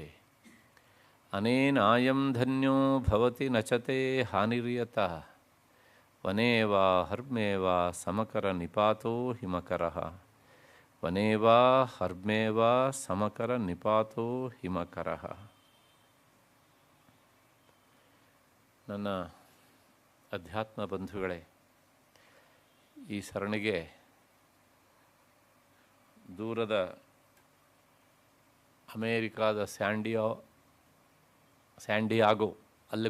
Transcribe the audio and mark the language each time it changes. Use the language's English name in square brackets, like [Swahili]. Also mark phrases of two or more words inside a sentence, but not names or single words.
[Sanskrit] ಅನೇನಾಯಂ ಧನ್ಯೋ ಭವತಿ ನಚತೆ ಹಾನಿರ್ಯತಃ ವನೇ ವಾ ಹರ್ಮೇ ವಾ ಸಮಕರ ನಿಪಾತೋ ಹಿಮಕರಃ. ವನೇ ವಾ ಹರ್ಮೇ ವಾ ಸಮಕರ ನಿಪಾತೋ ಹಿಮಕರಃ. [Kannada] ನನ್ನ ಅಧ್ಯಾತ್ಮ ಬಂಧುಗಳೇ, ಈ ಸರಣಿಗೆ ದೂರದ ಅಮೇರಿಕಾದ ಸ್ಯಾಂಡಿಯಾಗೋ ಅಲ್ಲಿ